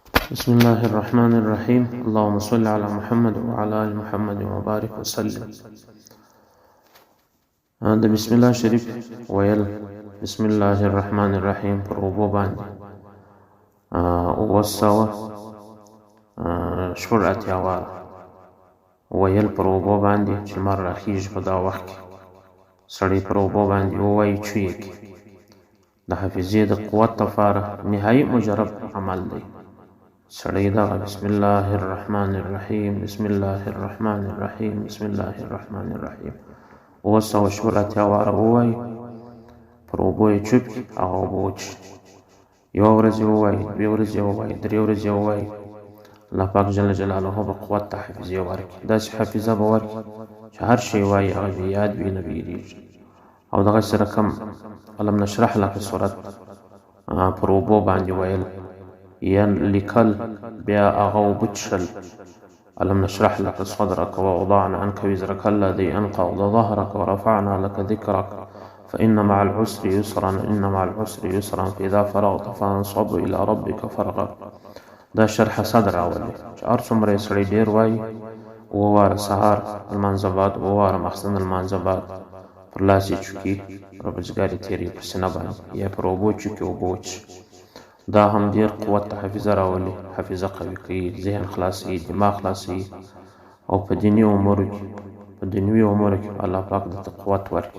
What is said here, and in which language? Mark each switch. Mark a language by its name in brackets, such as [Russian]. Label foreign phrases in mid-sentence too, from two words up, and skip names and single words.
[Arabic] بسم الله الرحمن الرحيم. اللهم صل على محمد وعلى آل محمد وبارك وسلم. [Pashto] د بسم الله شریف ویل [Arabic] بسم الله الرحمن الرحیم [Pashto] پر اوبو باندې وسوه شپږ اتیا واره ویل پر اوبو باندې چې لمر راخیږي په دا وخت کې سړی پر اوبو باندې ووایي چویې کې د حافظې د قوت لپاره نهایي مجرب عمل دی. سړی دغه [Arabic] بسم الله الرحمن الرحیم بسم الله الرحمن الرحیم بسم الله الرحمن الرحیم [Pashto] وسوه شپږ اتیا واره ووایي پر اوبو یې چوپ کړي هغه اوبه وڅښي. یوه ورځ یې ووایي، دوې ورځې یې ووایي، درې ورځې یې ووایي، الله پاک [Arabic] جل جلاله [Pashto] به قوت ته حافظې ورکړي. داسې حافظه به ورکړي چې هر شی وایي هغه بې یاد وي نه بیریږي. او دغسې سره کوم الم نشرح لک صورت پر اوبو باندې ویل یا لیکل بیا هغه اوبه څښل [Arabic] الم نشرح لك صدرك ووضعنا عنك وزرك الذي أنقض ظهرك ورفعنا لك ذكرك فإن مع العسر يسرا إن مع العسر يسرا فإذا فرغت فانصب إلى ربك فارغب. [Pashto] دا شرح صدر أولي چې هر څومره یې سړی ډېر وایي اووه واره سهار لمانځه بعد اووه واره ماخستن لمانځه بعد پر لاس یې چوکي روزګار یې تېروي په سینه باندې یا پر اوبو چوکي اوبه وڅښي. دا هم ډېر قوت ته حافظه راولي، حافظه قوي کوي، ذهن خلاصوي، دماغ خلاصوي او په دیني امورو کې په دنیوي امورو کې الله پاک درته قوت ورکړي.